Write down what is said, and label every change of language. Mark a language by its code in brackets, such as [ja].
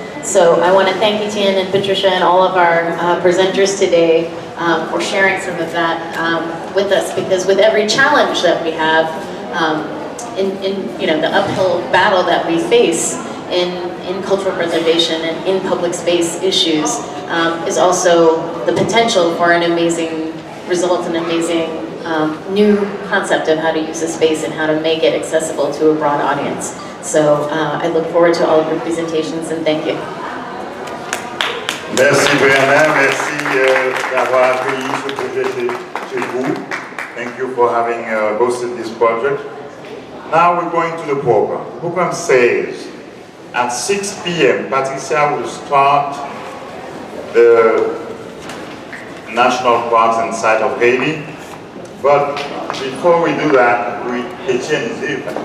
[en] So I want to thank Etienne and Patricia and all of our presenters today for sharing some of that with us, because with every challenge that we have in the uphill battle that we face in cultural preservation and in public space issues is also the potential for an amazing result, an amazing new concept of how to use a space and how to make it accessible to a broad audience. So I look forward to all of your presentations, and thank you. [fr] Merci Bernard, merci d'avoir accueilli ce projet chez vous. [en] Thank you for having hosted this project. Now we're going to the program. The program says at 6 p.m. Patricia will start the national parks and site of Haiti. But before we do that, Etienne is here.